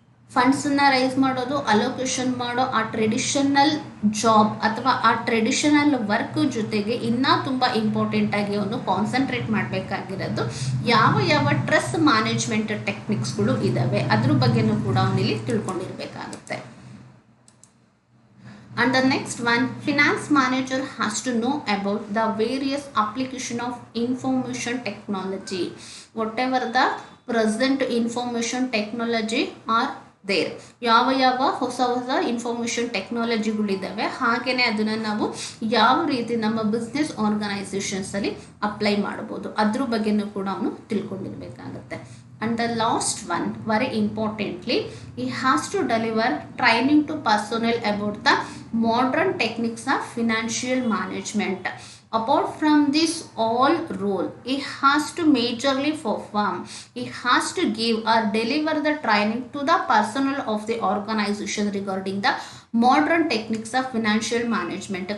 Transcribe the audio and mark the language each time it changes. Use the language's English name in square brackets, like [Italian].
[Kannada] ಫಂಡ್ಸನ್ನು rice ಮಾಡೋದು, allocation ಮಾಡೋ ಆ ಟ್ರೆಡಿಷನಲ್ ಜಾಬ್ ಅಥವಾ ಆ ಟ್ರೆಡಿಷನಲ್ ವರ್ಕ್ ಜೊತೆಗೆ ಇನ್ನೂ ತುಂಬ ಇಂಪಾರ್ಟೆಂಟಾಗಿ ಅವನು ಕಾನ್ಸಂಟ್ರೇಟ್ ಮಾಡಬೇಕಾಗಿರೋದು ಯಾವ ಯಾವ ಟ್ರಸ್ಟ್ ಮ್ಯಾನೇಜ್ಮೆಂಟ್ ಟೆಕ್ನಿಕ್ಸ್ಗಳು ಇದ್ದಾವೆ ಅದ್ರ ಬಗ್ಗೆನೂ ಕೂಡ ಅವನಿಲ್ಲಿ ತಿಳ್ಕೊಂಡಿರಬೇಕಾಗುತ್ತೆ. [English] And the next one, finance manager has to know about the various application of information technology. Whatever the present information technology are there, [Kannada] ಯಾವ ಯಾವ ಹೊಸ ಹೊಸ ಇನ್ಫಾರ್ಮೇಷನ್ ಟೆಕ್ನಾಲಜಿಗಳಿದ್ದಾವೆ, ಹಾಗೆಯೇ ಅದನ್ನು ನಾವು ಯಾವ ರೀತಿ ನಮ್ಮ ಬಿಸ್ನೆಸ್ ಆರ್ಗನೈಸೇಷನ್ಸಲ್ಲಿ ಅಪ್ಲೈ ಮಾಡ್ಬೋದು ಅದ್ರ ಬಗ್ಗೆನೂ ಕೂಡ ಅವನು ತಿಳ್ಕೊಂಡಿರಬೇಕಾಗತ್ತೆ. [English] And the last one, very importantly, he has to deliver training to personnel about the modern techniques of financial management. Apart from this all role, he has to majorly perform, he has to give or deliver the training to the personnel of the organization regarding the modern techniques of financial management.